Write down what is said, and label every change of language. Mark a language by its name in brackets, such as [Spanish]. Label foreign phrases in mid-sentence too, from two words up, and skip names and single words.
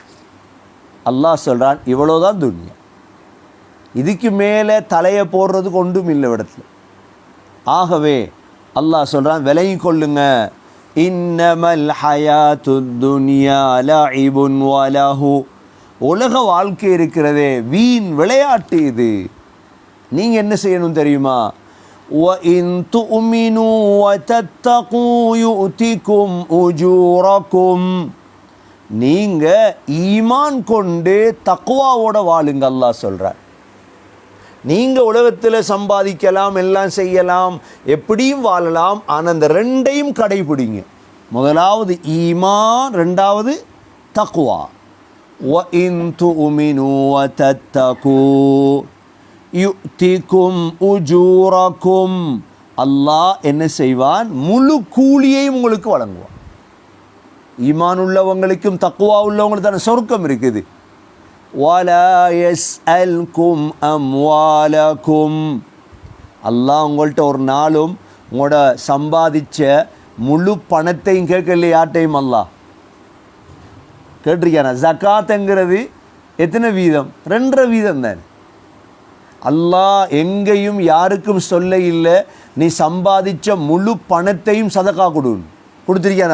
[Tamil] அல்லாஹ் சொல்கிறான் இவ்வளோதான் துனியா, இதுக்கு மேலே தலையை போடுறதுக்கு ஒன்றும் இல்லை இடத்துல. ஆகவே அல்லாஹ் சொல்கிறான் விலகி கொள்ளுங்க. [Arabic] إنما الحياة الدنيا لعب ولهو, [Tamil] உலக வாழ்க்கை இருக்கிறதே வீண் விளையாட்டு இது. நீங்கள் என்ன செய்யணும் தெரியுமா? [Arabic] وَإِن تُؤْمِنُوا وَتَتَّقُوا يُؤْتِكُمْ أُجُورَكُمْ, [Tamil] நீங்கள் ஈமான் கொண்டு தக்வாவோட வாழுங்க. அல்லாஹ் சொல்கிறார் நீங்கள் உலகத்தில் சம்பாதிக்கலாம், எல்லாம் செய்யலாம், எப்படியும் வாழலாம், ஆனால் அந்த 2ஐயும் கடைபிடிங்க. முதலாவது ஈமான், 2வது தக்வா. [Arabic] وَإِن تُؤْمِنُوا وَتَتَّقُوا يُؤْتِكُمْ أُجُورَكُمْ, [Tamil] அல்லாஹ் என்ன செய்வான்? முழு கூலியையும் உங்களுக்கு வழங்குவான். ஈமான் உள்ளவங்களுக்கும் தக்வா உள்ளவங்களுக்கு தானே சொர்க்கம் இருக்குது. [Arabic] وَلَا يَسْأَلْكُمْ أَمْوَالَكُمْ, [Tamil] அல்லாஹ் உங்கள்கிட்ட ஒரு நாளும் உங்களோட சம்பாதிச்ச முழு பணத்தையும் கேட்கல யார்ட்டையும். அல்லாஹ் கேட்டிருக்கான ஜகாத்துங்கிறது எத்தனை வீதம்? 2.5 வீதம் தான். அல்லாஹ் எங்கேயும் யாருக்கும் சொல்ல இல்லை நீ சம்பாதிச்ச முழு பணத்தையும் சதகா கொடுத்திருக்கான்.